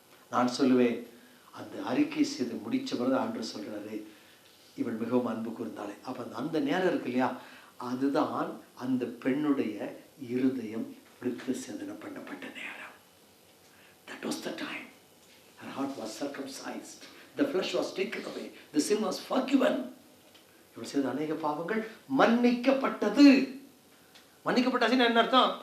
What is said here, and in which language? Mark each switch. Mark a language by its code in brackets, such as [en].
[ta] நான் சொல்லுவேன், அந்த அறிக்கை செய்து முடிச்ச பிறகு ஆண்டவர் சொல்றாரு, இவள் மிகவும் அன்பு கூர்ந்தாளே. அப்ப அந்த நேரம் இருக்கு இல்லையா, அதுதான் அந்த பெண்ணுடைய இருதயம் விருத்த சேதனம் பண்ணப்பட்ட நேரம். [en] That was the time. Her heart was circumcised. The flesh was taken away. The sin was forgiven. [ta] இவள் செய்த அநேக பாவங்கள் மன்னிக்கப்பட்டது. மன்னிக்கப்பட்டாச்சுன்னு என்ன அர்த்தம்?